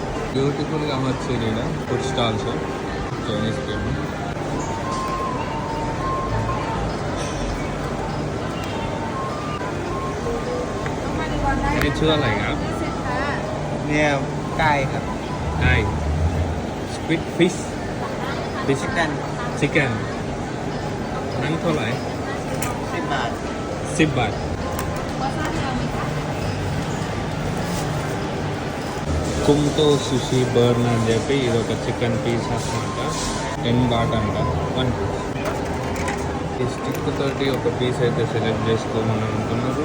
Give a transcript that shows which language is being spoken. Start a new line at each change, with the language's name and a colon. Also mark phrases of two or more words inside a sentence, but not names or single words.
Telugu: బ్యూటిఫుల్గా అమర్చారు ఇక్కడ
English: food stalls Chinese food.
Thai: นี่ชื่ออะไรครับ เนี่ยไก่ครับ ไก่
English: squid fish
Thai: ชิคเก้น ชิคเก้นนั้นเท่าไหร่ 10 บาท 10 baht.
Telugu: కుంతో సుషి బర్న్ అని చెప్పి ఇది ఒక
English: chicken piece
Telugu: అనమాట. 10 baht అంట 1 piece. ఈ స్టిక్ తోటి ఒక పీస్ అయితే సెలెక్ట్ చేసుకోమని అనుకున్నారు.